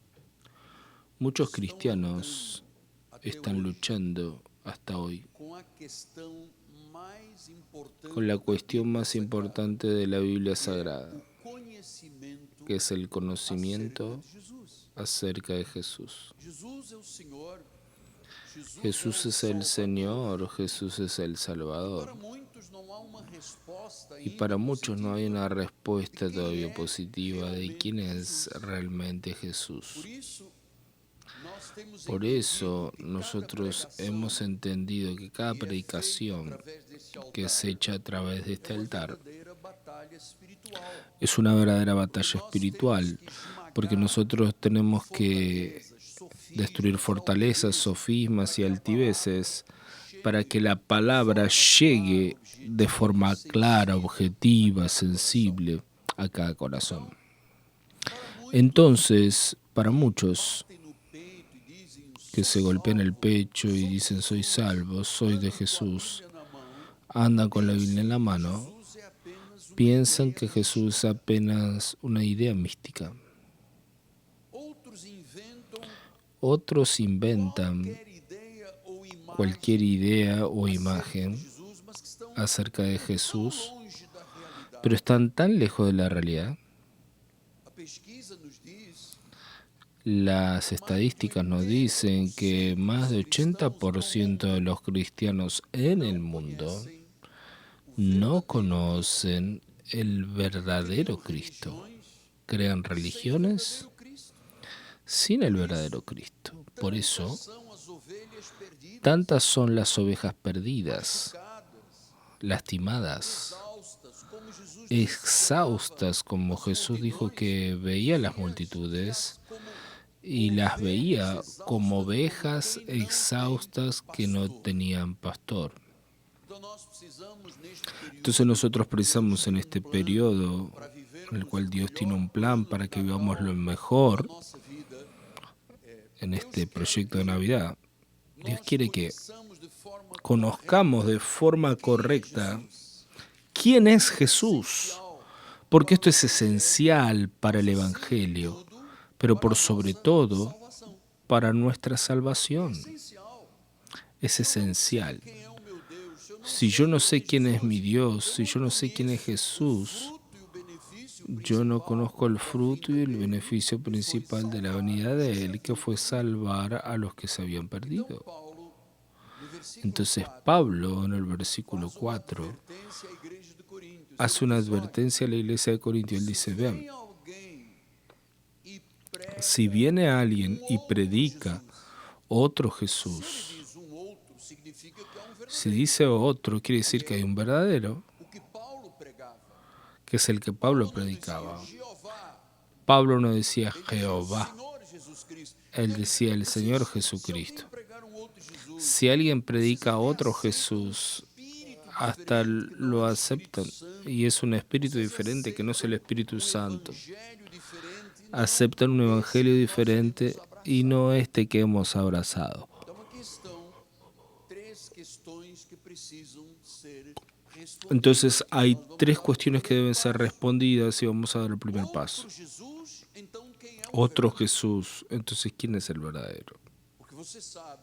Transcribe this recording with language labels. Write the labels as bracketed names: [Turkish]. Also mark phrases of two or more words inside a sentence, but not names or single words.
[Spanish] Muchos cristianos están luchando hasta hoy [Portuguese] com a questão mais importante [Spanish] con la [Portuguese] da [Spanish] cuestión [Portuguese] Bíblia [Spanish] más [Portuguese] Sagrada, [Spanish] importante de la Biblia [Portuguese] que é Sagrada, o conhecimento [Spanish] que es el [Portuguese] acerca [Spanish] conocimiento [Portuguese] de Jesus. [Spanish] acerca de Jesús. [Portuguese] Jesus é o Senhor. [Spanish] Jesús es el Señor, Jesús es el Salvador. [Portuguese] Para muitos não há uma resposta [Spanish] Y [Portuguese] ainda [Spanish] para muchos no hay [Portuguese] positiva. [Spanish] una respuesta todavía positiva de quién es realmente Jesús. [Portuguese] Por isso, nós temos [Spanish] Por [Portuguese] entendido [Spanish] eso [Portuguese] que cada [Spanish] nosotros [Portuguese] pregação [Spanish] hemos entendido que cada [Portuguese] que é feita [Spanish] predicación [Portuguese] através deste [Spanish] que [Portuguese] altar [Spanish] se echa a través de [Portuguese] é [Spanish] este [Portuguese] uma [Spanish] altar [Portuguese] verdadeira batalha espiritual. [Spanish] es una verdadera [Portuguese] Porque [Spanish] batalla [Portuguese] nós [Spanish] espiritual, [Portuguese] temos que esmagar [Spanish] porque nosotros tenemos que [Portuguese] fortalezas, sofismas, [Spanish] destruir fortalezas, [Portuguese] altivez, [Spanish] sofismas y [Portuguese] para que a [Spanish] altiveces [Portuguese] palavra [Spanish] para [Portuguese] chegue [Spanish] que la [Portuguese] de [Spanish] palabra [Portuguese] forma [Spanish] llegue [Portuguese] clara, [Spanish] de forma [Portuguese] objetiva, [Spanish] clara, [Portuguese] sensível [Spanish] objetiva, [Portuguese] a cada coração. [Spanish] sensible a cada corazón. [Portuguese] Para muitos [Spanish] Entonces, para muchos [Portuguese] batem no peito e dizem, [Spanish] que [Portuguese] sou [Spanish] se golpean el [Portuguese] salvo, [Spanish] pecho y [Portuguese] sou de [Spanish] dicen soy [Portuguese] Jesus, [Spanish] salvo, soy de [Portuguese] andam com a [Spanish] Jesús, [Portuguese] Bíblia na mão, [Spanish] andan con la Biblia en la [Portuguese] pensam que [Spanish] mano, [Portuguese] Jesus é apenas uma [Spanish] piensan [Portuguese] ideia [Spanish] que Jesús es [Portuguese] mística. [Spanish] apenas una idea mística. [Portuguese] Outros inventam [Spanish] Otros inventan [Portuguese] qualquer ideia ou imagem [Spanish] cualquier idea o [Portuguese] acerca de [Spanish] imagen [Portuguese] Jesus, mas que estão [Spanish] acerca de [Portuguese] tão [Spanish] Jesús, [Portuguese] longe da [Spanish] pero están tan lejos de la realidad. [Portuguese] A pesquisa nos diz [Spanish] Las estadísticas nos dicen que más de 80% de los cristianos en el mundo [Portuguese] conhecem [Spanish] no conocen el verdadero Cristo. [Portuguese] religiões [Spanish] Crean [Portuguese] sem o [Spanish] religiones [Portuguese] verdadeiro Cristo. [Spanish] sin el verdadero Cristo. Por eso, [Portuguese] Tantas são as ovelhas perdidas, [Spanish] tantas son las ovejas perdidas, [Portuguese] machucadas, [Spanish] lastimadas, [Portuguese] exaustas, como Jesus disse, [Spanish] exhaustas, como Jesús dijo que veía las multitudes y las veía como ovejas exhaustas que no tenían pastor. [Portuguese] Então nós precisamos neste período [Spanish] Entonces nosotros precisamos en este periodo [Portuguese] para [Spanish] en [Portuguese] vivermos [Spanish] el cual [Portuguese] o [Spanish] Dios tiene [Portuguese] melhor [Spanish] un plan [Portuguese] plano [Spanish] para [Portuguese] de [Spanish] que vivamos lo [Portuguese] Natal [Spanish] mejor [Portuguese] na nossa vida. [Spanish] en [Portuguese] Deus [Spanish] este [Portuguese] quer [Spanish] proyecto de [Portuguese] que [Spanish] Navidad. Dios [Portuguese] nós [Spanish] quiere que [Portuguese] conheçamos de forma [Spanish] conozcamos de forma [Portuguese] correta [Spanish] correcta quién es Jesús, [Portuguese] essencial [Spanish] porque esto es esencial para el Evangelio, pero por sobre todo [Portuguese] salvação. [Spanish] para nuestra salvación. [Portuguese] Essencial. [Spanish] Es esencial. [Portuguese] Quem é o meu Deus? Se eu não [Spanish] Si yo no sé quién es mi Dios, si yo no sé quién es [Portuguese] conheço [Spanish] Jesús, [Portuguese] o fruto e o benefício [Spanish] yo no [Portuguese] principal [Spanish] conozco el [Portuguese] da [Spanish] fruto y [Portuguese] vida [Spanish] el [Portuguese] dele, [Spanish] beneficio [Portuguese] que foi [Spanish] principal de la [Portuguese] salvar [Spanish] venida [Portuguese] os [Spanish] de [Portuguese] que [Spanish] Él, [Portuguese] se [Spanish] que fue [Portuguese] haviam [Spanish] salvar a los que se habían [Portuguese] perdido. [Spanish] perdido. [Portuguese] Então Paulo, no versículo [Spanish] Entonces [Portuguese] 4, [Spanish] Pablo, en el versículo [Portuguese] faz uma [Spanish] 4, [Portuguese] advertência à igreja de Coríntios. [Spanish] hace [Portuguese] Ele [Spanish] una [Portuguese] diz, olha, [Spanish] advertencia a la iglesia de Corintios. Él [Portuguese] se [Spanish] dice, [Portuguese] vem [Spanish] vean, [Portuguese] alguém e prega [Spanish] si viene alguien y [Portuguese] outro [Spanish] predica [Portuguese] Jesus, [Spanish] otro [Portuguese] se ele [Spanish] Jesús, [Portuguese] diz outro, significa que é [Spanish] si [Portuguese] verdadeiro. [Spanish] dice otro, quiere decir que hay un verdadero, [Portuguese] O que Paulo pregava. [Spanish] que es el que [Portuguese] Paulo [Spanish] Pablo [Portuguese] não dizia [Spanish] predicaba. [Portuguese] Jeová, [Spanish] Pablo no decía [Portuguese] ele dizia [Spanish] Jehová, [Portuguese] Senhor Jesus Cristo. [Spanish] él decía el Señor [Portuguese] Se [Spanish] Jesucristo. [Portuguese] alguém pregar outro Jesus, [Spanish] Si alguien predica [Portuguese] vocês até [Spanish] otro [Portuguese] aceitam [Spanish] Jesús, [Portuguese] espírito [Spanish] hasta [Portuguese] diferente, que não [Spanish] lo [Portuguese] é o Espírito [Spanish] aceptan, [Portuguese] Santo. [Spanish] y es un espíritu [Portuguese] Vocês [Spanish] diferente que no es el [Portuguese] aceitam [Spanish] Espíritu Santo. [Portuguese] evangelho diferente, não [Spanish] Aceptan un evangelio [Portuguese] esse que nós [Spanish] diferente [Portuguese] queremos [Spanish] y [Portuguese] abraçar. [Spanish] no este que hemos abrazado. [Portuguese] Então aqui estão três questões que precisam ser respondidas. [Spanish] Entonces hay [Portuguese] Nós vamos [Spanish] tres [Portuguese] dar o [Spanish] cuestiones que [Portuguese] primeiro [Spanish] deben ser [Portuguese] passo. [Spanish] respondidas y vamos a dar el primer [Portuguese] Outro [Spanish] paso. [Portuguese] Jesus, então quem é o [Spanish] Otro [Portuguese] verdadeiro? [Spanish] Jesús, entonces ¿quién es el verdadero? [Portuguese] Porque você sabe,